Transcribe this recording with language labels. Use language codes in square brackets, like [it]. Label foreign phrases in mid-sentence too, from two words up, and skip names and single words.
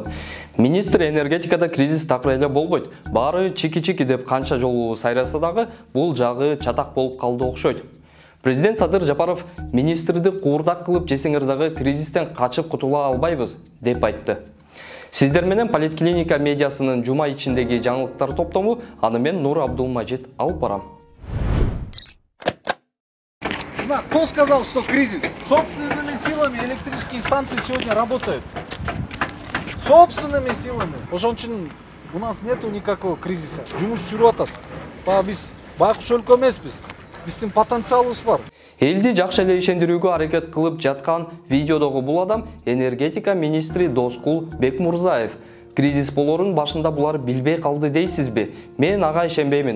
[ky] Министр энергетикада кризис такыр эле болбойт. Баары чики-чики деп канча жолу сайраса дагы бул жагы чатак болуп калды окшойт. Президент Садыр Жапаров министрди куурдак кылып жесеңер дагы кризистен качып кутула албайбыз деп айтты. Сиздер менен Политклиника медиасынын жума ичиндеги жаңылыктар топтому, аны мен Нур Абдулмажид алып барам. [ru] Кто сказал, что кризис? Собственными силами электрические станции сегодня работают. Собственными силами. Ошон у нас нету никакого кризиса. [ky] Жумуш жүрүп атат. Биз байкуш өлкө эмеспиз. Биздин потенциалыбыз бар. Элди жакшы эле ишендирүүгө аракет кылып жаткан видеодогу бул адам энергетика министри Доскул Бекмурзаев. Кризис болорун башында булар билбей калды дейсизби? Мен ага ишенбеймин.